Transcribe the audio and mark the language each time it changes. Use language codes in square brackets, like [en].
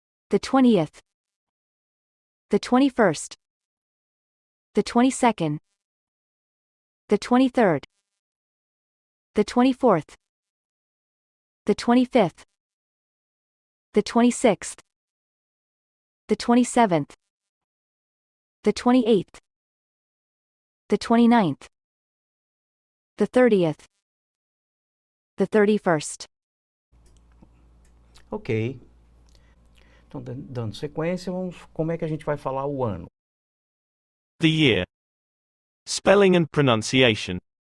[en] the 20th, the 21st, the 22nd, the 23rd, the 24th, the 25th, the 26th, the 27th, the 28th, the 29th, the 30th, the 31st. Ok. [pt] Então, dando sequência, como é que a gente vai falar o ano? [en] The year. Spelling and pronunciation.